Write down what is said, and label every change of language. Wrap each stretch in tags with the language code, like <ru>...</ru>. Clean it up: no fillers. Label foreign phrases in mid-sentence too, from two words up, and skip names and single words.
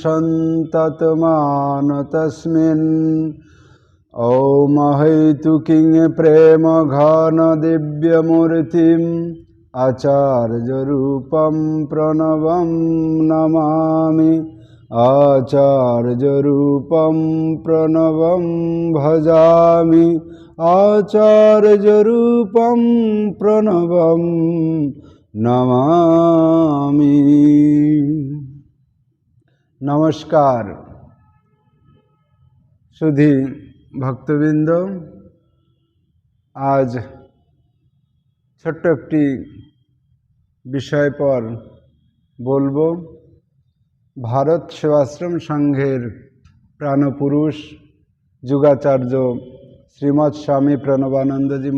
<sa>सन्ततमानतस्मिन् ॐ अहैतुकीं प्रेम घन दिव्यमूर्तिम् आचार्यरूपं प्रणवं नमामि आचार्यरूपं प्रणवं भजामि आचार्यरूपं प्रणवं नमामि।</sa> <bn>নমস্কার সুধী ভক্তবৃন্দ, आज ছোট্ট একটি বিষয় পর বলবো। ভারত সেবাশ্রম সংঘের প্রাণপুরুষ যুগাচার্য শ্রীমৎ স্বামী প্রণবানন্দজি</bn>